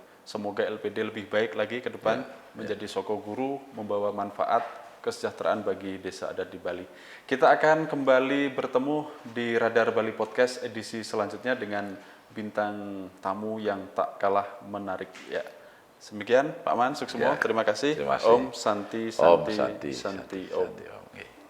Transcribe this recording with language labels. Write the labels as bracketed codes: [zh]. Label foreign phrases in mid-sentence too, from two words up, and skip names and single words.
[id] Semoga LPD lebih baik lagi ke depan, menjadi soko guru, membawa manfaat, kesejahteraan bagi desa adat di Bali. Kita akan kembali bertemu di Radar Bali Podcast edisi selanjutnya dengan bintang tamu yang tak kalah menarik. Ya, demikian Pak Man, sukses semua. Terima kasih. Terima kasih. [sa] Om Santi, Om Santi, Santi, Santi, Santi, Om. Santi, Om.